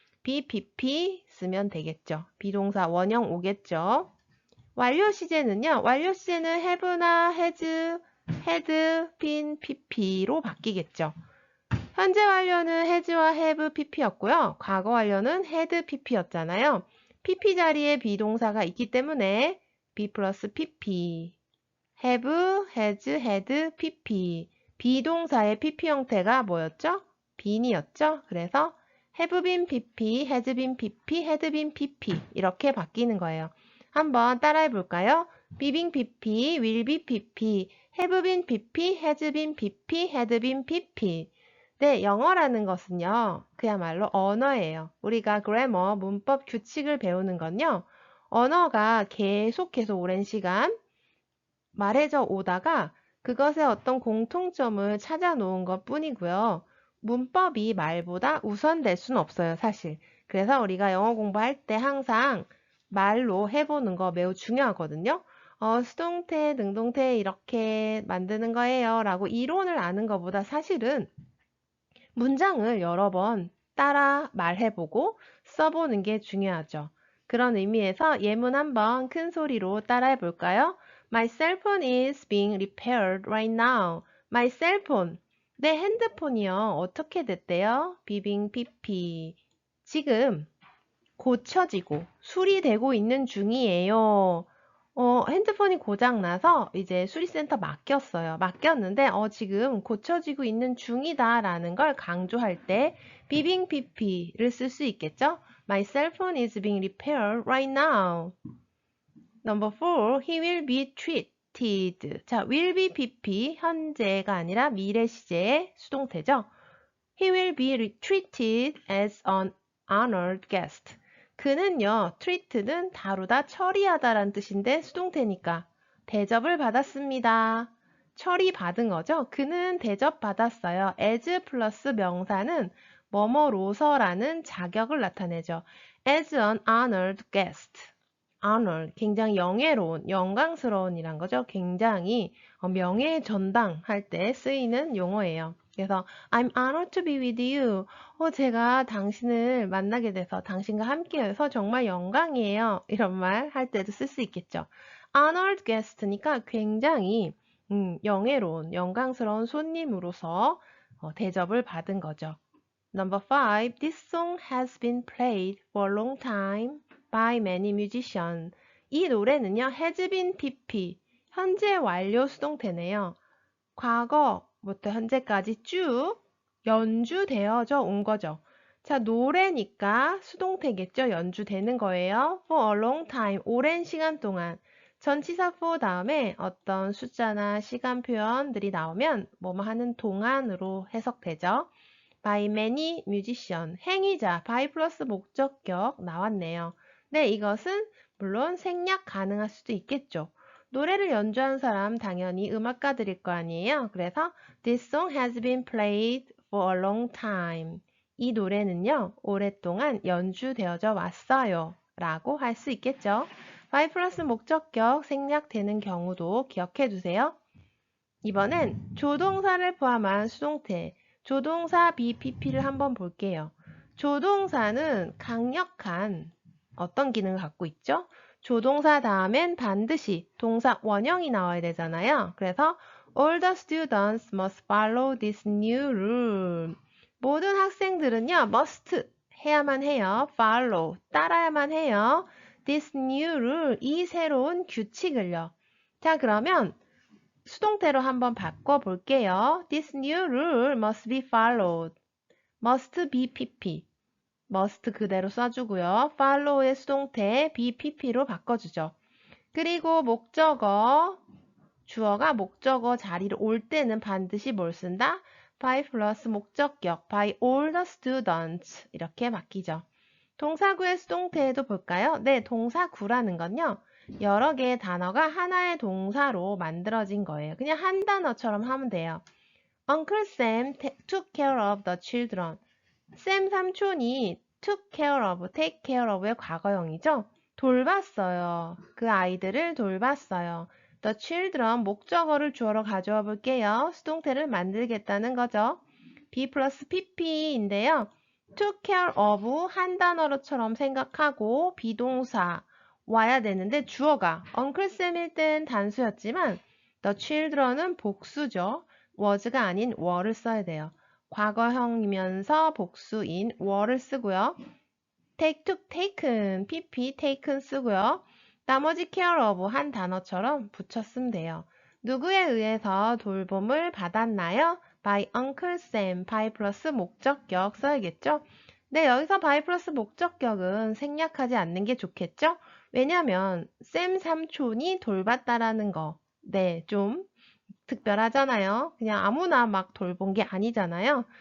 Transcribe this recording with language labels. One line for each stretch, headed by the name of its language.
Korean: bpp 쓰면 되겠죠. 비동사 원형 오겠죠. 완료 시제는요. 완료 시제는 have나 has, had, been, pp로 바뀌겠죠. 현재 완료는 has와 have, pp였고요. 과거 완료는 had, pp였잖아요. pp 자리에 비동사가 있기 때문에 be 플러스 pp, have, has, had, pp. 비동사의 pp 형태가 뭐였죠? been이었죠. 그래서 have been pp, has been pp, had been pp 이렇게 바뀌는 거예요. 한번 따라해 볼까요? be being pp, will be pp, have been BP, has been BP, had been BP. 네, 영어라는 것은요, 그야말로 언어예요. 우리가 그래머, 문법 규칙을 배우는 건요, 언어가 계속해서 오랜 시간 말해져 오다가 그것의 어떤 공통점을 찾아 놓은 것 뿐이고요. 문법이 말보다 우선될 수는 없어요, 사실. 그래서 우리가 영어 공부할 때 항상 말로 해보는 거 매우 중요하거든요. 수동태, 능동태 이렇게 만드는 거예요 라고 이론을 아는 것보다 사실은 문장을 여러 번 따라 말해보고 써보는 게 중요하죠. 그런 의미에서 예문 한번 큰 소리로 따라해 볼까요?
English: My cell phone is being repaired right now. My cell phone.
Korean: 내 핸드폰이요. 어떻게 됐대요? 비빙 피피. 지금 고쳐지고 수리되고 있는 중이에요. 핸드폰이 고장나서 이제 수리센터 맡겼어요. 맡겼는데 지금 고쳐지고 있는 중이다라는 걸 강조할 때 비빙 pp를 쓸 수 있겠죠?
English: My cell phone is being repaired right now. Number 4, he will be treated.
Korean: 자, will be pp 현재가 아니라 미래 시제의 수동태죠.
English: He will be treated as an honored guest.
Korean: 그는요, treat는 다루다, 처리하다라는 뜻인데 수동태니까 대접을 받았습니다. 처리받은 거죠. 그는 대접받았어요. as 플러스 명사는 뭐뭐로서라는 자격을 나타내죠.
English: as an honored guest.
Korean: honor, 굉장히 영예로운, 영광스러운이란 거죠. 굉장히 명예 전당할 때 쓰이는 용어예요.
English: 그래서 I'm honored to be with you.
Korean: 제가 당신을 만나게 돼서 당신과 함께해서 정말 영광이에요. 이런 말 할 때도 쓸 수 있겠죠. honored guest니까 굉장히 영예로운, 영광스러운 손님으로서 대접을 받은 거죠.
English: Number 5. This song has been played for a long time by many musicians.
Korean: 이 노래는요, has been pp, 현재 완료 수동태네요. 과거부터 현재까지 쭉 연주되어져 온 거죠. 자, 노래니까 수동태겠죠? 연주되는 거예요.
English: For a long time,
Korean: 오랜 시간 동안. 전치사 for 다음에 어떤 숫자나 시간 표현들이 나오면 뭐뭐 하는 동안으로 해석되죠.
English: by many musicians,
Korean: 행위자, by 플러스 목적격 나왔네요. 네, 이것은 물론 생략 가능할 수도 있겠죠. 노래를 연주한 사람 당연히 음악가들일 거 아니에요.
English: 그래서 This song has been played for a long time.
Korean: 이 노래는요, 오랫동안 연주되어져 왔어요. 라고 할 수 있겠죠. by 플러스 목적격 생략되는 경우도 기억해 두세요. 이번엔 조동사를 포함한 수동태, 조동사 BPP를 한번 볼게요. 조동사는 강력한 어떤 기능을 갖고 있죠? 조동사 다음엔 반드시 동사 원형이 나와야 되잖아요.
English: 그래서 all the students must follow this new rule.
Korean: 모든 학생들은요, must 해야만 해요. follow, 따라야만 해요.
English: this new rule,
Korean: 이 새로운 규칙을요. 자, 그러면 수동태로 한번 바꿔볼게요.
English: This new rule must be followed. must be pp.
Korean: must 그대로 써주고요. follow의 수동태 be pp로 바꿔주죠. 그리고 목적어, 주어가 목적어 자리로 올 때는 반드시 뭘 쓴다?
English: by 플러스 목적격, by all the students
Korean: 이렇게 바뀌죠. 동사구의 수동태에도 볼까요? 네, 동사구라는 건요. 여러 개의 단어가 하나의 동사로 만들어진 거예요. 그냥 한 단어처럼 하면 돼요.
English: Uncle Sam took care of the children.
Korean: 샘 삼촌이
English: took care of, take care of의 과거형이죠.
Korean: 돌봤어요. 그 아이들을 돌봤어요. The children 목적어를 주어로 가져와 볼게요. 수동태를 만들겠다는 거죠. be 플러스 pp인데요. took care of 한 단어로처럼 생각하고 비동사 와야 되는데 주어가 Uncle Sam일 땐 단수였지만 the children은 복수죠. was가 아닌 were를 써야 돼요. 과거형이면서 복수인 were를 쓰고요. take, took, taken, pp, taken 쓰고요. 나머지 care of 한 단어처럼 붙였으면 돼요. 누구에 의해서 돌봄을 받았나요?
English: by Uncle Sam, by
Korean: 플러스 목적격 써야겠죠? 네, 여기서 by 플러스 목적격은 생략하지 않는 게 좋겠죠? 왜냐면 샘 삼촌이 돌봤다라는 거, 네, 좀 특별하잖아요. 그냥 아무나 막 돌본 게 아니잖아요.